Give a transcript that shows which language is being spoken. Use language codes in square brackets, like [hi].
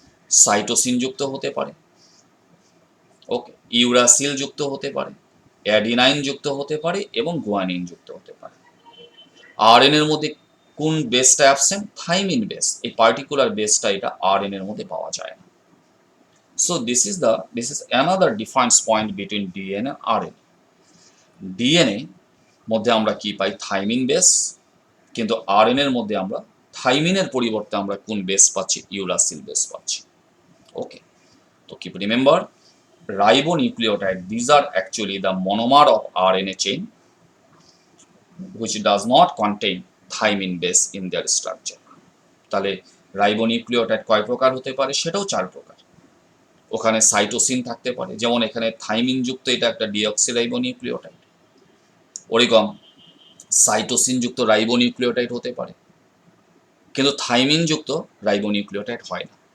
[bn] Cytosine যুক্ত হতে পারে, ওকে, ইউরাসিল যুক্ত হতে পারে, অ্যাডিনাইন যুক্ত হতে পারে এবং গুয়ানিন যুক্ত হতে পারে। আরএন এর মধ্যে কোন বেসটা অ্যাবসেন্ট? Thymine base. এই পার্টিকুলার বেসটা এটা আরএন এর মধ্যে পাওয়া যায় না। [en] So this is another difference point between DNA and RNA. [bn] DNA মধ্যে আমরা কি পাই? থাইমিন বেস, কিন্তু আরএনএ এর মধ্যে আমরা থাইমিনের পরিবর্তে আমরা কোন বেস পাচ্ছি? ইউরাসিল বেস পাচ্ছি। [en] Okay, তো keep remember, ribonucleotide, these are actually the monomer of RNA chain which does not contain thymine base in their structure. [bn] তাহলে রাইবোনিউক্লিওটাইড কয় প্রকার হতে পারে? সেটাও 4 প্রকার। ওখানে সাইটোসিন থাকতে পারে, যেমন এখানে থাইমিন যুক্ত এটা একটা ডিঅক্সিরাইবোনিউক্লিওটাইড। ওরকম সাইটোসিন যুক্ত রাইবোনিউক্লিওটাইড হতে পারে, কিন্তু থাইমিন যুক্ত রাইবোনিউক্লিওটাইড হয় না।